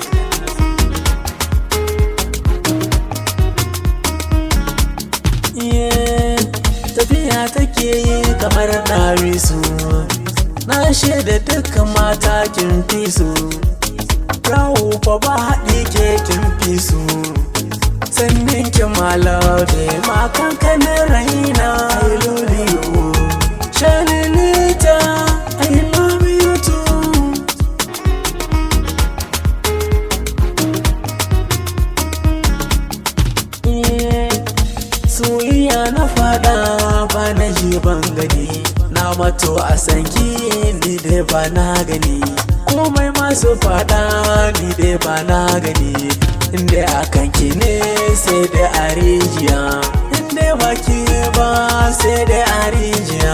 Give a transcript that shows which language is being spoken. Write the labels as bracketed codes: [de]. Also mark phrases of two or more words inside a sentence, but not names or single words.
[ha] Tafiya take yi kamar ɗawisu, na shaida dukkan mata kin fi su. Yawo fa ba haɗi ke kin fi su, sannin ki malabe ma kankanin raina. [en] I love you, Shanilita, I love you too. [ha] Soyayya na fada ba na ji ban gani, na mato a sanki ni dai ba na gani. Komai masu fada ni dai ba na gani, inda akan ki ne sai da a rijiya, inda ba ki ba sai da a rijiya.